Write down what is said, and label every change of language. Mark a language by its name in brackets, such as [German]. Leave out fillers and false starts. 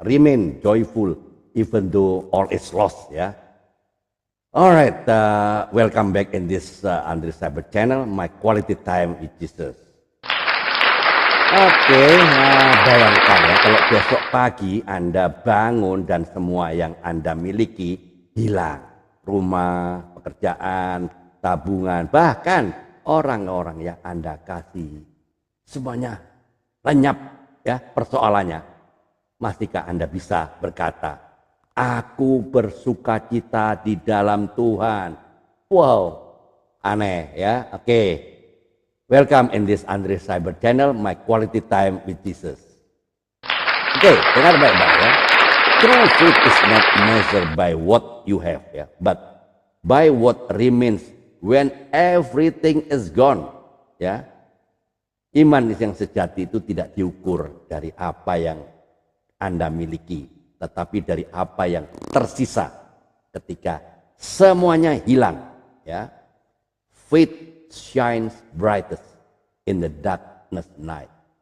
[English] Remain joyful even though all is lost ya. Alright, welcome back in this Andre Cyber channel, my quality time with Jesus. [Indonesian] Oke, bayangkan ya kalau besok pagi Anda bangun dan semua yang Anda miliki hilang. Rumah, pekerjaan, tabungan, bahkan orang-orang yang Anda kasih. Semuanya lenyap ya persoalannya. Masihkah Anda bisa berkata, aku bersukacita di dalam Tuhan. Wow, aneh ya. Oke. [English] Welcome in this Andre Cyber channel, my quality time with Jesus. Oke, [Indonesian] dengar baik-baik ya. [English] True faith is not measured by what you have ya, but by what remains when everything is gone ya. [Indonesian] Iman yang sejati itu tidak diukur dari apa yang Anda miliki, tetapi dari apa yang tersisa ketika semuanya hilang ya. [English] Faith shines brightest in the darkness night.